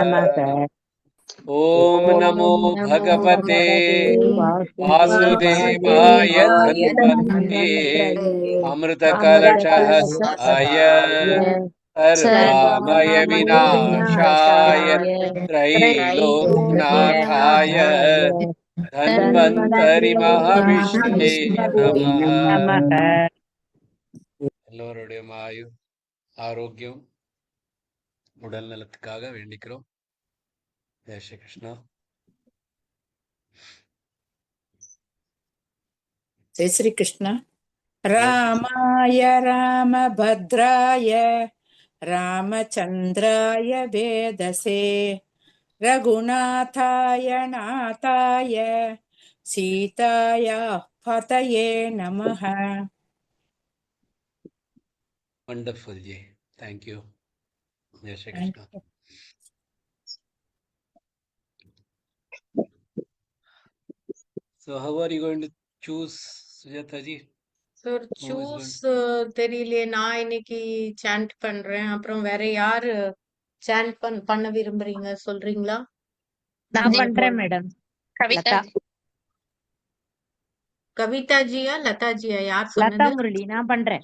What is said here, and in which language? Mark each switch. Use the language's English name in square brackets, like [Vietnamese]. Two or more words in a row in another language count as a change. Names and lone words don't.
[Sanskrit] ॐ नमो भगवते वासुदेवाय धन्वन्तरये अमृतकलशहस्ताय सर्वामयविनाशाय त्रैलोक्यनाथाय धन्वन्तरिमहाविष्णवे नमः. [Tamil] எல்லோருடைய ஆரோக்கியம் உடல் நலத்துக்காக வேண்டிக்கிறோம். ஜெய் ஸ்ரீ கிருஷ்ணா. [Hindi] जय श्री कृष्ण. [Sanskrit] रामाय रामभद्राय रामचन्द्राय वेदसे रघुनाथाय नाथाय सीतायाः पतये नमः। [English] Wonderful, Ji. Thank you. Jai Shri Krishna. So, how are you going to choose, Sujata Ji? சார் Who is சூஸ் going to? [Tamil] தெரியலையே. நான் இன்னைக்கு சாண்ட் பண்றேன். அப்புறம் வேற யாரு சாண்ட் பண்ண விரும்புறீங்க சொல்றீங்களா? நான் உங்களுக்கு பண்றேன் மேடம். கவிதா லதா கவிதா ஜியா லதா ஜியா யார் லதா சொன்னது? முரளி நான் பண்றேன்.